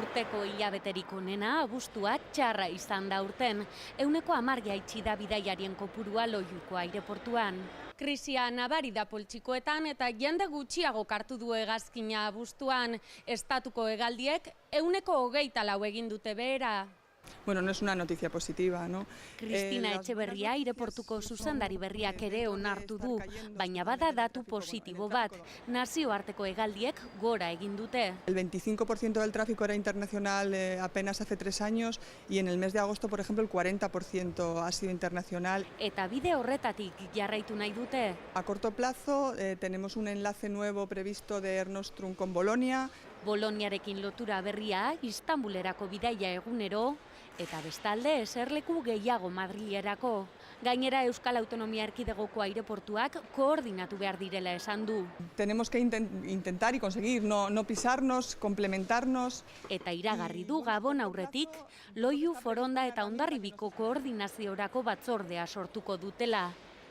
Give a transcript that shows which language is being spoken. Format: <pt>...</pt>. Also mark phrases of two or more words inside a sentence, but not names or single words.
<eu>Urteko hilabeterik onena abuztua txarra izan da urten. 110 jaitsi da bidaiarien kopurua Loiuko aireportuan. Krisia nabari da poltsikoetan eta jende gutxiago kartu du hegazkina abuztuan. Estatuko hegaldiek 124 egin dute behera.</eu> <es>Bueno, no es una noticia positiva, ¿no?</es> <eu>Cristina Etxeberria aireportuko zuzendari berriak ere onartu du, baina bada datu positibo bat. Nazioarteko hegaldiek gora egin dute.</eu> <es>El 25% del tráfico era internacional apenas hace 3 años y en el mes de agosto, por ejemplo, el 40% ha sido internacional.</es> <eu>Eta bide horretatik jarraitu nahi dute.</eu> <es>A corto plazo tenemos un enlace nuevo previsto de Air Nostrum con Bolonia.</es> <eu>Boloniarekin lotura berria, Istanbulerako bidaia egunero, eta bestalde eserleku gehiago Madrilerako. Gainera Euskal Autonomia Erkidegoko aireportuak koordinatu behar direla esan du.</eu> <es>Tenemos que intentar y conseguir no pisarnos, complementarnos.</es> <eu>Eta iragarri du Gabon aurretik, Loiu, Foronda eta Hondarribiko koordinaziorako batzordea sortuko dutela.</eu>